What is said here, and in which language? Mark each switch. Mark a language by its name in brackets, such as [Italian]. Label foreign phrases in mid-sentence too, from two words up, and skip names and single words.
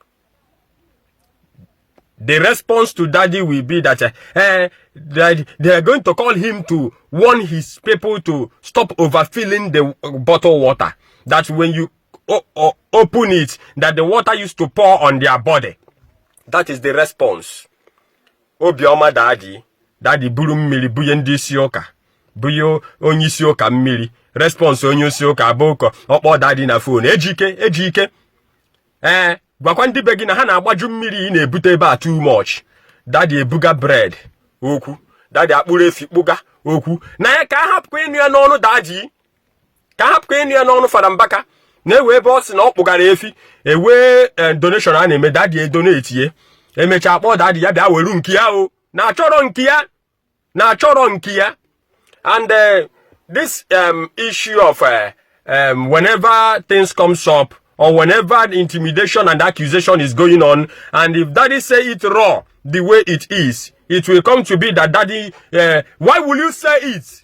[English] The response to daddy will be that they are going to call him to warn his people to stop overfilling the bottled water. That when you open it, that the water used to pour on their body. That is the response. [Igbo] Obioma daddy buru mmiri buye ndị isi ụka. Buye onye isi ụka mmiri. Response onye isi ụka abụko okpo daddy na phone. Ejike. Gwakwa ndị be gị na ha na-agbaju mmiri na-ebute ebe a [English] too much. [Igbo] Daddy ebuga bread. Okwu. Daddy akpụrụ efi kpụga. Okwu. Na ya ka hapụ ịnụ ya n'ọnụ daddy. Ka hapụ ịnụ ya n'ọnụ Fada Mbaka. Na-ewe ebe ọ sị na ọ kpụgara efi. Ewe donation a na-eme daddy edonate ye. Emecha akpọ daddy ya bịa weru nke ya o. Na-achọrọ nke ya. Na-achọrọ nke ya. [English] And this issue of whenever things comes up, or whenever the intimidation and accusation is going on, and if daddy say it raw the way it is, it will come to be that daddy, why will you say it?